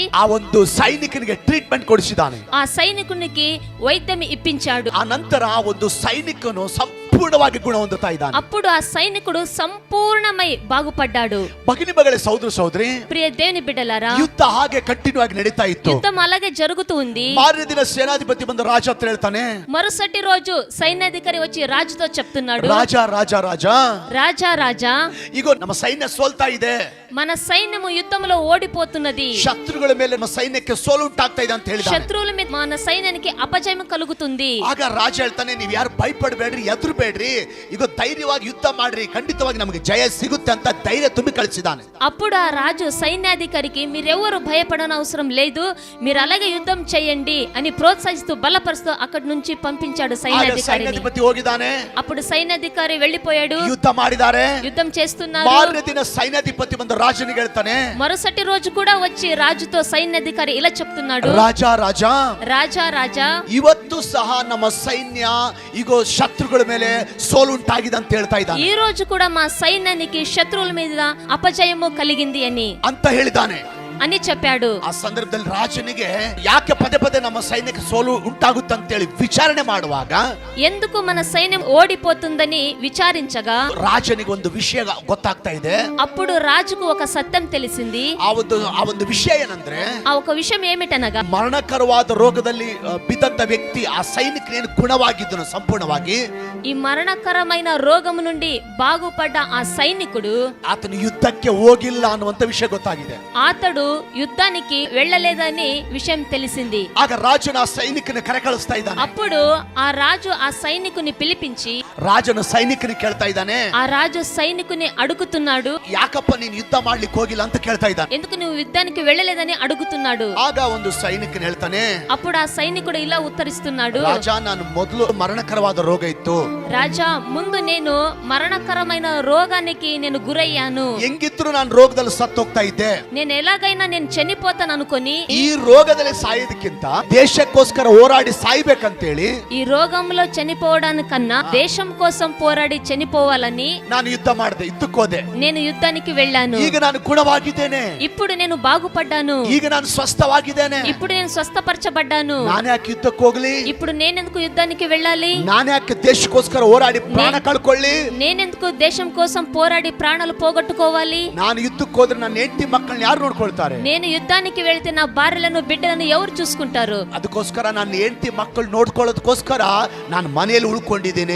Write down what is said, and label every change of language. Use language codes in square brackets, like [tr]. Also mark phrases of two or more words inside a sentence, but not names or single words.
[kn] ಆ ಒಂದು ಸೈನಿಕನಿಗೆ ಟ್ರೀಟ್ಮೆಂಟ್ ಕೊಡಿಸಿದ್ದಾನೆ. [te] ఆ సైనికునికి వైద్యం ఇప్పించాడు. [kn] ಆ ನಂತರ ಆ ಒಂದು ಸೈನಿಕನು ಸಂಪೂರ್ಣವಾಗಿ ಗುಣ ಹೊಂದುತ್ತಾ ಇದ್ದಾನೆ. [te] అప్పుడు ఆ సైనికుడు సంపూర్ణమై బాగుపడ్డాడు. [kn] ಭಗಿನಿ ಮಗಳೇ, ಸಹೋದರ ಸಹೋದರಿ, [te] ప్రియ దేవుని బిడ్డలారా, [kn] ಯುದ್ಧ ಹಾಗೆ ಕಂಟಿನ್ಯೂ ಆಗಿ ನಡೀತಾ ಇತ್ತು. [te] యుద్ధం అలాగే జరుగుతూ ఉంది. [kn] ಮಾರನೇ ದಿನ ಸೇನಾಧಿಪತಿ ಬಂದು ರಾಜ ಹತ್ರ ಹೇಳ್ತಾನೆ, [te] మరుసటి రోజు సైన్యాధికారి వచ్చి రాజుతో చెప్తున్నాడు, రాజా [kn] ಈಗ ನಮ್ಮ ಸೈನ್ಯ ಸೋಲ್ತಾ ಇದೆ, [te] మన సైన్యము యుద్ధంలో ఓడిపోతున్నది, [kn] ಶತ್ರುಗಳ ಮೇಲೆ ನಮ್ಮ ಸೈನ್ಯಕ್ಕೆ ಸೋಲು ಉಂಟಾಗ್ತಾ ಇದೆ ಅಂತ ಹೇಳಿದ. [te] శత్రువుల మీద మన సైన్యానికి అపజయం కలుగుతుంది. [kn] ಆಗ ರಾಜ ಹೇಳ್ತಾನೆ, ನೀವು ಯಾರು ಭಯಪಡಬೇಡ್ರಿ, ಎದುರುಬೇಡ್ರಿ, ಈಗ ಧೈರ್ಯವಾಗಿ ಯುದ್ಧ ಮಾಡ್ರಿ, ಖಂಡಿತವಾಗಿ ನಮಗೆ ಜಯ ಸಿಗುತ್ತೆ ಅಂತ ಧೈರ್ಯ ತುಂಬಿ ಕಳಿಸಿದ್ದಾನೆ. [te] అప్పుడు ఆ రాజు సైన్యాధికారికి మీరెవరు భయపడన అవసరం లేదు, మీరు అలాగే యుద్ధం చేయండి అని ప్రోత్సహిస్తూ బలపరుస్తూ అక్కడి నుంచి పంపించాడు [kn] ಸೈನ್ಯಾಧಿಪತಿ ಹೋಗಿದ್ದಾನೆ. [te] అప్పుడు సైన్యాధికారి వెళ్ళిపోయాడు. [kn] ಯುದ್ಧ ಮಾಡಿದ್ದಾರೆ, [te] ಯುద్ధం చేస్తున్నారు. [kn] ಮಾರನೇ ದಿನ ಸೈನ್ಯಾಧಿಪತಿ ಬಂದು ರಾಜನಿಗೆ ಹೇಳ್ತಾನೆ, [te] మరుసటి రోజు కూడా వచ్చి రాజుతో సైన్యాధికారి ఇలా చెప్తున్నాడు, రాజా [kn] ಇವತ್ತು ಸಹ ನಮ್ಮ ಸೈನ್ಯ ಈಗ ಶತ್ರುಗಳ ಮೇಲೆ ಸೋಲು ಉಂಟಾಗಿದೆ ಅಂತ ಹೇಳ್ತಾ ಇದ್ದಾನೆ. [te] ఈ రోజు కూడా మా సైన్యానికి శత్రువుల మీద అపజయము కలిగింది అని [kn] ಅಂತ ಹೇಳಿದ್ದಾನೆ. [te] అని చెప్పాడు. [kn] ಆ ಸಂದರ್ಭದಲ್ಲಿ ರಾಜನಿಗೆ ಯಾಕೆ ಪದೇ ಪದೇ ನಮ್ಮ ಸೈನ್ಯಕ್ಕೆ ಸೋಲು ಉಂಟಾಗುತ್ತಂತೇಳಿ ವಿಚಾರಣೆ ಮಾಡುವಾಗ [te] ఎందుకు మన సైన్యం ఓడిపోతుందని విచారించగా [kn] ರಾಜನಿಗೆ ಒಂದು ವಿಷಯ ಗೊತ್ತಾಗ್ತಾ ಇದೆ. [te] అప్పుడు రాజుకు ఒక సత్యం తెలిసింది. [kn] ಆ ಒಂದು ವಿಷಯ ಏನಂದ್ರೆ, [te] ఆ ఒక విషయం ఏమిటనగా, [kn] ಮರಣಕರವಾದ ರೋಗದಲ್ಲಿ ಬಿದ್ದಂತ ವ್ಯಕ್ತಿ ಆ ಸೈನಿಕನೇನು ಗುಣವಾಗಿದ್ದನು ಸಂಪೂರ್ಣವಾಗಿ. [te] ఈ మరణకరమైన రోగము నుండి బాగుపడ్డ ఆ సైనికుడు [kn] ಆತನು ಯುದ್ಧಕ್ಕೆ ಹೋಗಿಲ್ಲ ಅನ್ನುವಂತ ವಿಷಯ ಗೊತ್ತಾಗಿದೆ. [te] అతడు యుద్ధానికి వెళ్ళలేదని విషయం తెలిసింది. [kn] ಆಗ ರಾಜನ ಆ ಸೈನಿಕನ ಕರೆ ಕಳಿಸ್ತಾ ಇದ್ದಾನೆ. [te] అప్పుడు ఆ రాజు ఆ సైనికుని పిలిపించి [kn] ರಾಜನು ಸೈನಿಕನ ಕೇಳ್ತಾ ಇದ್ದಾನೆ, [te] ఆ రాజు సైనికుని అడుగుతున్నాడు, [kn] ಯಾಕಪ್ಪ ನೀನು ಯುದ್ಧ ಮಾಡ್ಲಿಕ್ಕೆ ಹೋಗಿಲ್ಲ ಅಂತ ಕೇಳ್ತಾ ಇದ್ದಾನೆ. [te] ఎందుకు నువ్వు యుద్ధానికి వెళ్ళలేదని ಅಡುಗುతున్నాడు. [kn] ಆಗ ಒಂದು ಸೈನಿಕನ ಹೇಳ್ತಾನೆ, [te] అప్పుడు ఆ సైనికుడు ఇలా ఉత్తరిస్తున్నాడు, [kn] ರಾಜ, ನಾನು ಮೊದಲು ಮರಣಕರವಾದ ರೋಗ ಇತ್ತು. [te] రాజా, ముందు నేను మరణకరమైన రోగానికి నేను గురయ్యాను. [kn] ಹೆಂಗಿದ್ರು ನಾನು ರೋಗದಲ್ಲಿ ಸತ್ತೋಗ್ತಾ ಇದ್ದೆ. [te] నేను ఎలాగైనా నేను చనిపోతాను అనుకొని [kn] ಈ ರೋಗದಲ್ಲಿ ಸಾಯೋದಕ್ಕಿಂತ ದೇಶಕ್ಕೋಸ್ಕರ ಹೋರಾಡಿ ಸಾಯ್ಬೇಕಂತೇಳಿ [te] ఈ రోగంలో చనిపోవడానికన్నా దేశం కోసం పోరాడి చనిపోవాలని [kn] ನಾನು ಯುದ್ಧ ಮಾಡಿದೆ, ಯುದ್ಧಕ್ಕೋದೆ. [te] నేను యుద్ధానికి వెళ్ళాను. [kn] ಈಗ ನಾನು ಗುಣವಾಗಿದ್ದೇನೆ, [te] ఇప్పుడు నేను బాగుపడ్డాను. [kn] ಈಗ ನಾನು ಸ್ವಸ್ಥವಾಗಿದ್ದೇನೆ. [te] ఇప్పుడు నేను స్వస్థపరచబడ్డాను. [kn] ನಾನು ಯಾಕೆ ಯುದ್ಧಕ್ಕೆ ಹೋಗ್ಲಿ? [te] ఇప్పుడు నేనెందుకు యుద్ధానికి వెళ్ళాలి? [kn] ನಾನು ಯಾಕೆ ದೇಶಕ್ಕೋಸ್ಕರ ಹೋರಾಡಿ ಪ್ರಾಣ ಕಳ್ಕೊಳ್ಳಿ? [te] నేనెందుకు దేశం కోసం పోరాడి ప్రాణాలు పోగొట్టుకోవాలి? [kn] ನಾನು ಯುದ್ಧಕ್ಕೆ ಹೋದ್ರೆ ನನ್ನ ಹೆಂಡತಿ ಮಕ್ಕಳನ್ನ ಯಾರು ನೋಡ್ಕೊಳ್ತಾರೆ? [te] నేను యుద్ధానికి వెళ్తే నా భార్యలను బిడ్డలను ఎవరు చూసుకుంటారు? [kn] ಅದಕ್ಕೋಸ್ಕರ ನನ್ನ ಹೆಂಡತಿ ಮಕ್ಕಳು ನೋಡ್ಕೊಳ್ಳೋದಕ್ಕೋಸ್ಕರ ನಾನು ಮನೆಯಲ್ಲಿ ಉಳ್ಕೊಂಡಿದ್ದೀನಿ